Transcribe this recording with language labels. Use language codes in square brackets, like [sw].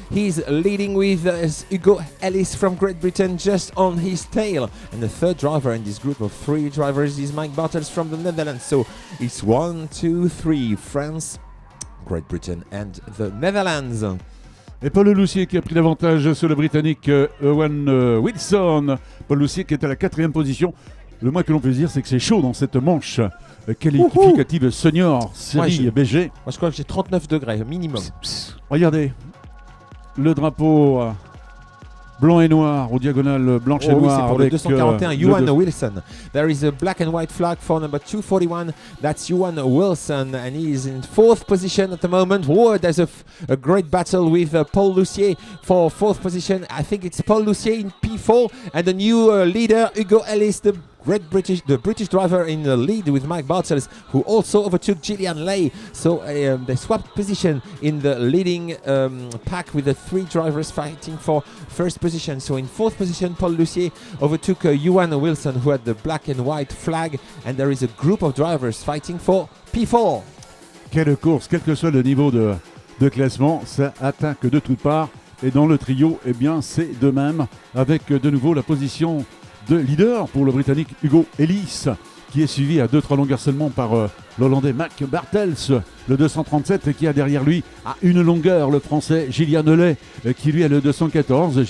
[en] He's leading with Hugo Ellis from Great Britain just on his tail, and the third driver in this group of 3 drivers is Mike Bartels from the Netherlands. So it's 1, 2, 3, France, Great Britain and the Netherlands. [fr] et Paul Loussier qui a pris l'avantage sur le Britannique Owen Wilson. Paul Loussier qui est à la 4e position. Le moins que l'on peut dire, c'est que c'est chaud dans cette manche qualificative senior série BG. Moi je crois que j'ai 39 degrés minimum. Regardez, le drapeau blanc et noir, au diagonale blanche et oui, noire. c'est pour avec le 241, Johan Wilson. [en] There is a black and white flag for number 241. That's Johan Wilson, and he is in 4th position at the moment. Oh, there's a great battle with Paul Loussier for 4th position. I think it's Paul Loussier in P4, and the new leader, Hugo Ellis, the British driver in the lead with Mike Bartels, who also overtook Gillian Lay. So they swapped position in the leading pack with the 3 drivers fighting for 1st position. So in 4th position, Paul Loussier overtook Johan Wilson, who had the black and white flag, and there is a group of drivers fighting for P4. [fr] Quelle course, quel que soit le niveau de classement, ça attaque de toutes parts. Et dans le trio, eh bien, c'est de même, avec de nouveau la position de leader pour le Britannique Hugo Ellis, qui est suivi à 2-3 longueurs seulement par l'Hollandais Mac Bartels, le 237, qui a derrière lui à 1 longueur le Français Gillian Lay, qui lui est le 214.